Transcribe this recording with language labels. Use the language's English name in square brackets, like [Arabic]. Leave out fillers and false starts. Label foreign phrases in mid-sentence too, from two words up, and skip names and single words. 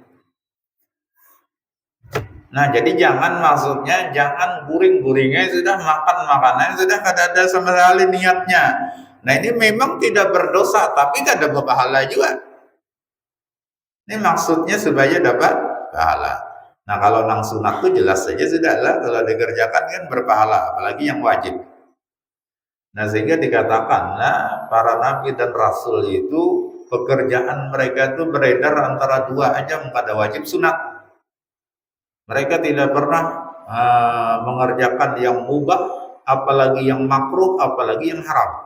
[Indonesian] Nah, jadi maksudnya jangan guring-guringnya sudah makan makanannya sudah kada ada sama sekali niatnya. Nah, ini memang tidak berdosa tapi kada berpahala juga. Ini maksudnya supaya dapat pahala. Nah, kalau nang sunat itu jelas saja sudahlah, kalau dikerjakan kan berpahala, apalagi yang wajib. Nah, sehingga dikatakan para nabi dan rasul itu pekerjaan mereka itu beredar antara 2 aja, ada wajib sunat. Mereka tidak pernah mengerjakan yang mubah, apalagi yang makruh, apalagi yang haram.